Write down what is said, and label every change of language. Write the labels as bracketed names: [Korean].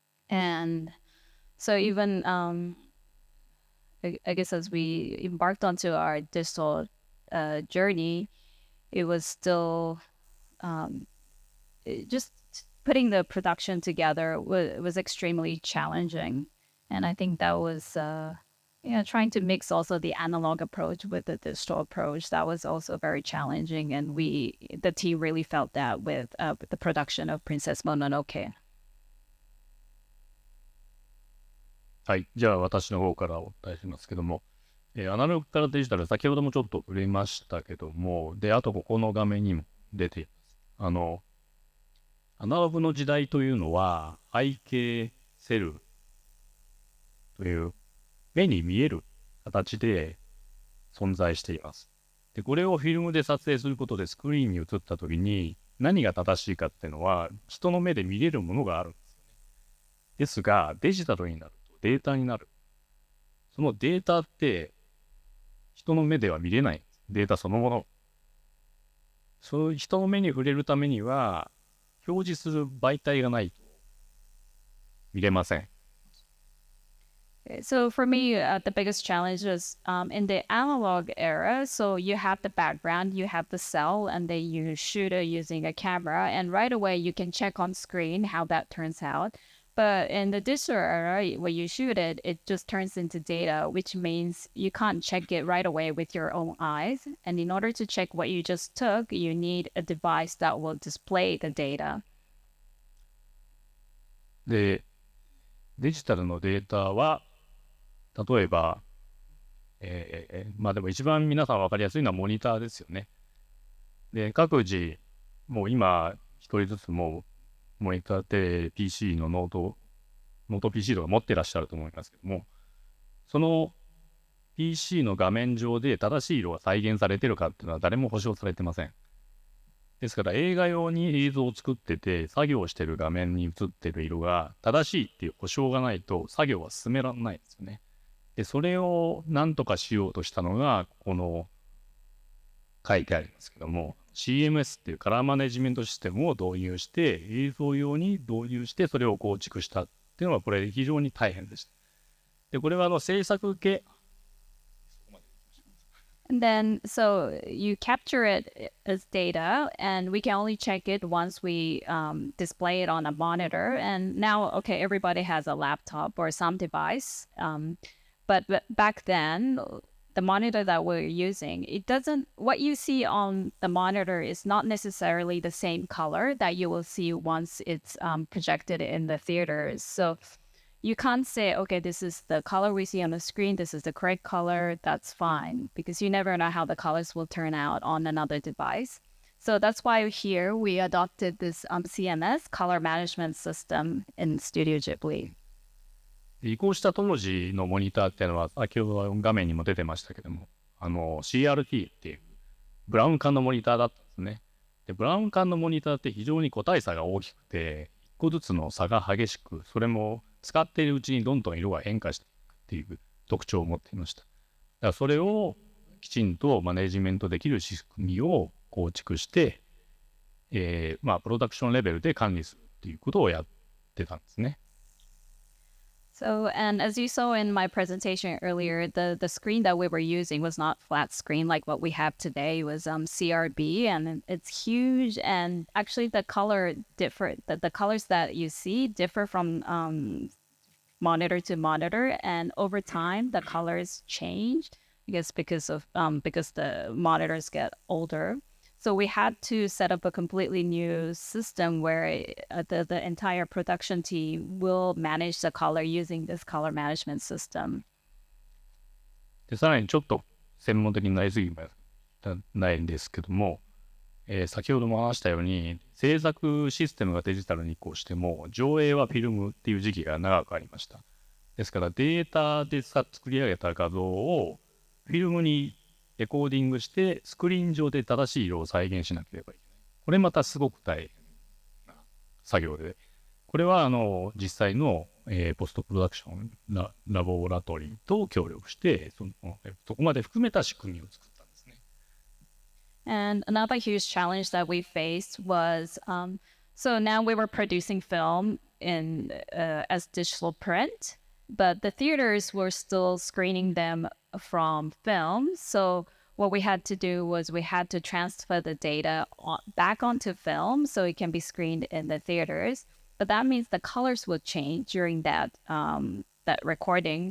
[English] And so even, I guess as we embarked onto our digital journey, it was still just putting the production together was extremely challenging. And I think that was, trying to mix also the analog approach with the digital approach. That was also very challenging. And the team really felt that with the production of Princess Mononoke. [Japanese] はい。じゃあ私の方からお伝えしますけども、アナログからデジタル、先ほどもちょっと触れましたけども、で、あとここの画面にも出ています。アナログの時代というのは、背景セルという目に見える形で存在しています。で、これをフィルムで撮影することでスクリーンに映った時に何が正しいかっていうのは人の目で見れるものがあるんですよね。ですが、デジタルになるとデータになる。そのデータって人の目では見れないんです。データそのもの。そういう人の目に触れるためには表示する媒体がないと見れません。 [English] So for me, the biggest challenge is in the analog era. So you have the background, you have the cell, and then you shoot it using a camera, and right away you can check on screen how that turns out. But in the digital era, when you shoot it, it just turns into data, which means you can't check it right away with your own eyes. And in order to check what you just took, you need a device that will display the data. [Japanese] で、デジタルのデータは例えば、まあでも一番皆さん分かりやすいのはモニターですよね。で、各自、もう今、一人ずつもうモニターってPC のノート PC とか持ってらっしゃると思いますけども、その PC の画面上で正しい色が再現されてるかっていうのは誰も保証されてません。ですから映画用に映像を作ってて作業してる画面に映ってる色が正しいっていう保証がないと作業は進められないんですよね。で、それを何とかしようとしたのが、この書いてありますけども、CMS っていうカラーマネジメントシステムを導入して、映像用に導入して、それを構築したっていうのは、これ非常に大変でした。で、これは制作系。 [English] And then, so you capture it as data, and we can only check it once we display it on a monitor. And now, okay, everybody has a laptop or some device. But back then, the monitor that we're using, what you see on the monitor is not necessarily the same color that you will see once it's projected in the theaters. So you can't say, okay, this is the color we see on the screen, this is the correct color, that's fine, because you never know how the colors will turn out on another device. So that's why here we adopted this CMS, color management system in Studio Ghibli. [Japanese] 移行した当時のモニターっていうのは、先ほど画面にも出てましたけども、CRT っていうブラウン管のモニターだったんですね。で、ブラウン管のモニターって非常に個体差が大きくて、一個ずつの差が激しく、それも使っているうちにどんどん色が変化していくっていう特徴を持っていました。だからそれをきちんとマネジメントできる仕組みを構築して、プロダクションレベルで管理するっていうことをやってたんですね。 [English] So, and as you saw in my presentation earlier, the screen that we were using was not flat screen like what we have today. It was CRB, and it's huge. And actually, the colors that you see differ from monitor to monitor. And over time, the colors change, I guess because the monitors get older. So we had to set up a completely new system where the entire production team will manage the color using this color management system. [Japanese] で、さらにちょっと専門的になりすぎないんですけども、先ほども話したように制作システムがデジタルに移行しても上映はフィルムっていう時期が長くありました。ですからデータで作り上げた画像をフィルムにレコーディングしてスクリーン上で正しい色を再現しなければいけない。これまたすごく大変な作業で、これは実際の、ポストプロダクションラボラトリーと協力してそこまで含めた仕組みを作ったんですね。 [English] And another huge challenge that we faced was so now we were producing film as digital print, but the theaters were still screening them from film. So what we had to do was we had to transfer the data back onto film so it can be screened in the theaters. But that means the colors will change during that that recording.